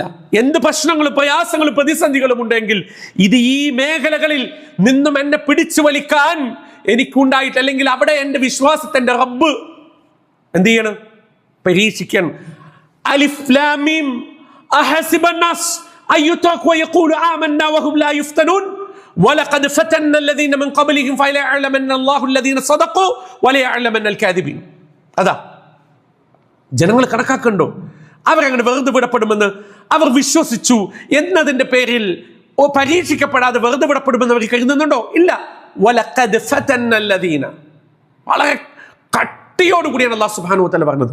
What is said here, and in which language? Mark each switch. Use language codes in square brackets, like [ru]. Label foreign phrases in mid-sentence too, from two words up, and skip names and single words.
[ml] എന്ത് പ്രശ്നങ്ങളും പ്രയാസങ്ങളും പ്രതിസന്ധികളും ഉണ്ടെങ്കിൽ ഇത് ഈ മേഖലകളിൽ നിന്നും എന്നെ പിടിച്ചു വലിക്കാൻ എനിക്കുണ്ടായിട്ട്, അല്ലെങ്കിൽ അവിടെ എൻ്റെ വിശ്വാസത്തിന്റെ റബ്ബ് എന്ത് ചെയ്യണം, പരീക്ഷിക്കണം. [ar] الم أحسب الناس أن يتركوا يقولوا آمنا وهم لا يفتنون ولقد فتنا الذين من قبلهم فليعلمن الله الذين صدقوا وليعلمن الكاذبين. [ml] അതാ ജനങ്ങൾ കണക്കാക്കണ്ടോ, അവരങ്ങനെ വെറുതെ വിടപ്പെടുമെന്ന് അവർ വിശ്വസിച്ചു എന്നതിന്റെ പേരിൽ പരീക്ഷിക്കപ്പെടാതെ വെറുതെ വിടപ്പെടുമെന്ന് അവർ കരുതുന്നുണ്ടോ? ഇല്ല. [ar] ولقد فتنا [ml] الذين, വളരെ കട്ടിയോടുകൂടിയാണ് [ar] الله سبحانه وتعالى [ml] പറഞ്ഞത്.